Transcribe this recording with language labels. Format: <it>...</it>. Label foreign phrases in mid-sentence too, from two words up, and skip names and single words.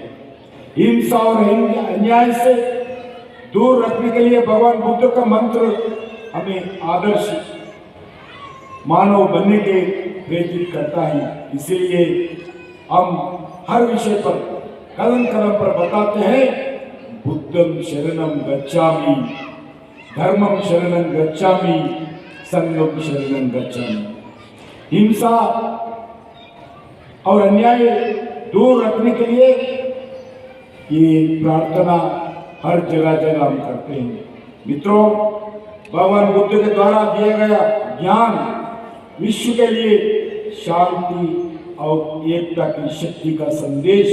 <hi>हिंसा और अन्याय से दूर रखने के लिए भगवान बुद्ध का मंत्र हमें आदर्श मानव बनने के प्रेरित करता है। इसीलिए हम हर विषय पर कदम कदम पर बताते हैं,</hi> <pi>बुद्धं शरणं गच्छामि, धर्मं शरणं गच्छामि, संघं शरणं गच्छामि।</pi> <hi>हिंसा और अन्याय दूर रखने के लिए ये प्रार्थना हर जगह जगह हम करते हैं। मित्रों, भगवान बुद्ध के द्वारा दिया गया ज्ञान विश्व के लिए शांति और एकता की शक्ति का संदेश।</hi>